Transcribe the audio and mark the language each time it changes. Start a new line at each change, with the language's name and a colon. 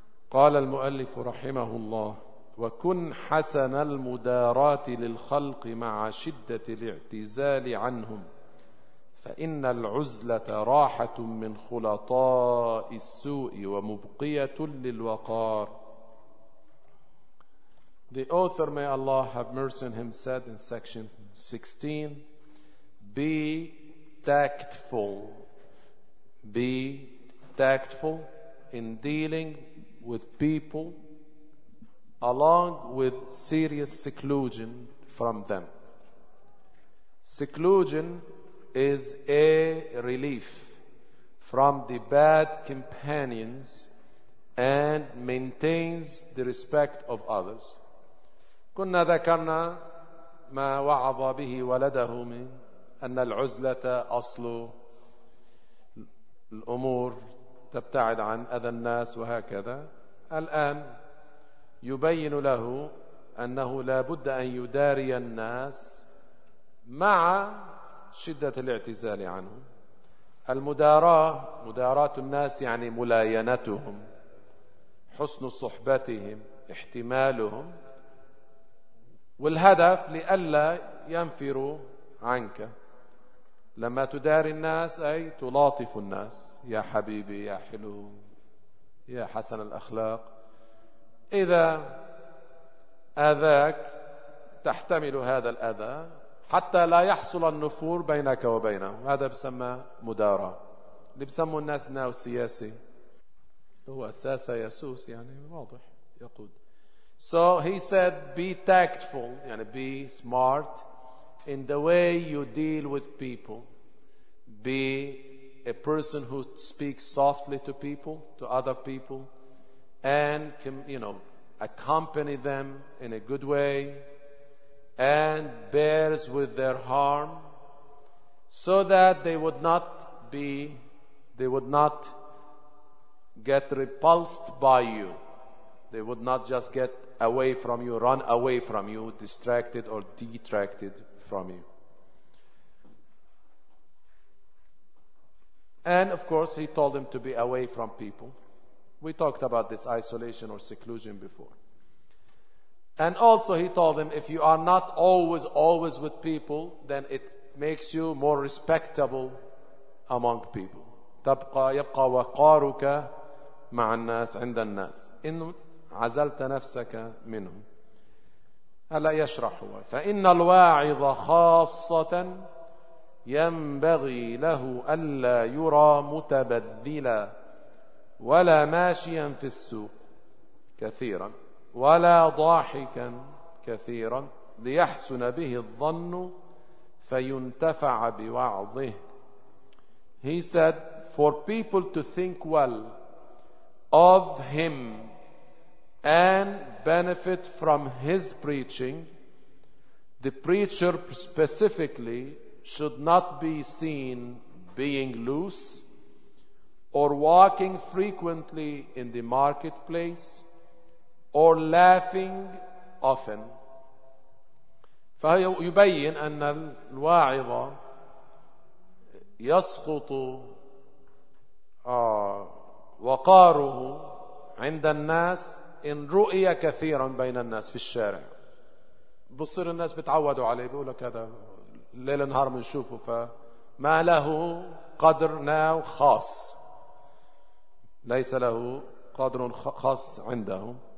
Arabic: قال المؤلف رحمه الله: وكن حسن المداراة للخلق مع شدة الاعتزال عنهم، فإن العزلة راحة من خلطاء السوء ومبقية للوقار.
English: The author, may Allah have mercy on him, said in section 16, be tactful in dealing with people along with serious seclusion from them. Seclusion is a relief from the bad companions and maintains the respect of others.
Arabic: كنا ذكرنا ما وعظ به ولده من أن العزلة أصل الأمور، تبتعد عن أذى الناس وهكذا. الآن يبين له أنه لا بد أن يداري الناس مع شدة الاعتزال عنه. المداراة، مداراة الناس يعني ملاينتهم، حسن صحبتهم، احتمالهم، والهدف لئلا ينفروا عنك. لما تداري الناس أي تلاطف الناس، يا حبيبي، يا حلو، يا حسن الأخلاق. إذا أذاك تحتمل هذا الأذى حتى لا يحصل النفور بينك وبينه، هذا بسمى مدارة. اللي بسموا الناس ناو سياسي هو أساس يسوس، يعني واضح يقود.
English: So he said be tactful, يعني be smart in the way you deal with people. Be a person who speaks softly to people, to other people, and accompany them in a good way, and bears with their harm, so that they would not get repulsed by you. They would not just get away from you, run away from you, distracted or detracted from you. And of course, he told him to be away from people. We talked about this isolation or seclusion before. And also he told him, if you are not always with people, then it makes you more respectable among people.
Arabic: يبقى وقارك مع الناس عند الناس إن عزلت نفسك منهم. هلا يشرح هو. فإن الواعظ خاصة ينبغي له ألا يرى متبذلا ولا ماشيا في السوق كثيرا ولا ضاحكا كثيرا ليحسن به الظن فينتفع بوعظه.
English: He said, for people to think well of him and benefit from his preaching, the preacher specifically should not be seen being loose or walking frequently in the marketplace or laughing often.
Arabic: فيبين أن الواعظ يسقط وقاره عند الناس إن رؤي كثيرا بين الناس في الشارع. بصير الناس بتعودوا عليه، بيقول لك هذا ليل نهار منشوفه، فما له قدر ناو خاص، ليس له قدر خاص عندهم.